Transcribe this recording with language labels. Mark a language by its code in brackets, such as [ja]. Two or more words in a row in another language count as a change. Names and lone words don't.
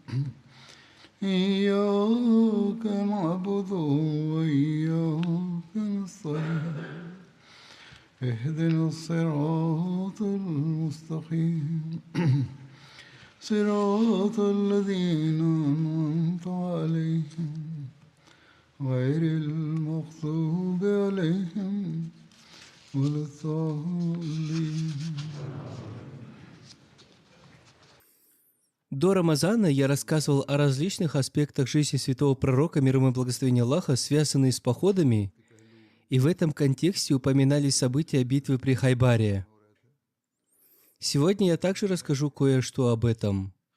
[ar] إياك نعبد وإياك نستعين اهدنا الصراط المستقيم صراط الذين أنعمت عليهم غير المغضوب عليهم ولا الضالين. [ru] До Рамазана я рассказывал о различных аспектах жизни святого пророка, мир ему и благословения Аллаха, связанные с походами, и в этом контексте упоминались события битвы при Хайбаре. Сегодня я также расскажу кое-что об этом.